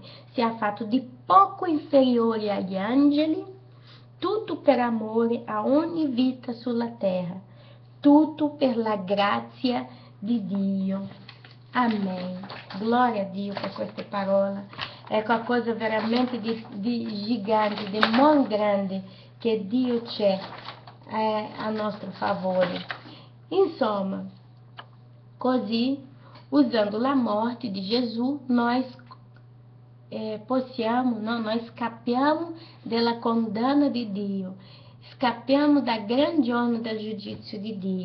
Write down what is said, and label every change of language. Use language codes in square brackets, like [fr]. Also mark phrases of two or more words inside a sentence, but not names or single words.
[it] Si è fatto di poco inferiore agli angeli, tutto per amore a ogni vita sulla terra, tutto per la grazia di Dio. Amen. Glória a Dio per queste parole. É qualcosa veramente de gigante, [pt] de mão grande [it] che Dio c'è a nostro favore. Insomma, così, usando la morte di Gesù, [pt] nós nós [it] scappiamo della condanna di Dio, scappiamo da grande onda del giudizio di Dio.